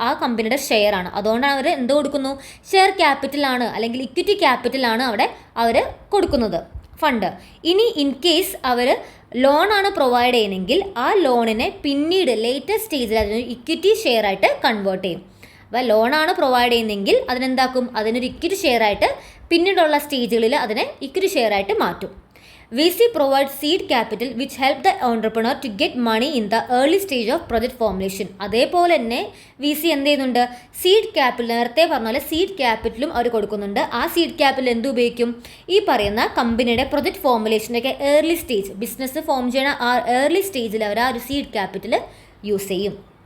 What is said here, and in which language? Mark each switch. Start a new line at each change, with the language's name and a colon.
Malayalam: ആ കമ്പനിയുടെ ഷെയർ ആണ്. അതുകൊണ്ടാണ് അവർ എന്ത് കൊടുക്കുന്നു? ഷെയർ ക്യാപിറ്റലാണ് അല്ലെങ്കിൽ ഇക്വിറ്റി ക്യാപിറ്റലാണ് അവിടെ അവർ കൊടുക്കുന്നത് ഫണ്ട്. ഇനി ഇൻ കേസ് അവർ ലോണാണ് പ്രൊവൈഡ് ചെയ്യണമെങ്കിൽ ആ ലോണിനെ പിന്നീട് ലേറ്റർ സ്റ്റേജിൽ അതിന് ഇക്വിറ്റി ഷെയർ ആയിട്ട് കൺവേർട്ട് ചെയ്യും. അപ്പോൾ ലോണാണ് പ്രൊവൈഡ് ചെയ്യുന്നതെങ്കിൽ അതിനെന്താക്കും? അതിനൊരു ഇക്വിറ്റി ഷെയർ ആയിട്ട് പിന്നീടുള്ള സ്റ്റേജുകളിൽ അതിനെ ഇക്വിറ്റി ഷെയർ ആയിട്ട് മാറ്റും.
English: VC provides seed capital which help the entrepreneur to get money in the early stage of project formulation.
Malayalam: അതേപോലെ തന്നെ VC എന്ത് ചെയ്യുന്നുണ്ട്? സീഡ് ക്യാപിറ്റൽ, നേരത്തെ പറഞ്ഞ പോലെ സീഡ് ക്യാപിറ്റലും അവർ കൊടുക്കുന്നുണ്ട്. ആ സീഡ് ക്യാപിറ്റൽ എന്ത് ഉപയോഗിക്കും? ഈ പറയുന്ന കമ്പനിയുടെ project ഫോർമുലേഷനൊക്കെ early stage, business form ചെയ്യുന്ന ആ ഏർലി സ്റ്റേജിൽ അവർ ആ ഒരു സീഡ് ക്യാപിറ്റൽ യൂസ് ചെയ്യും.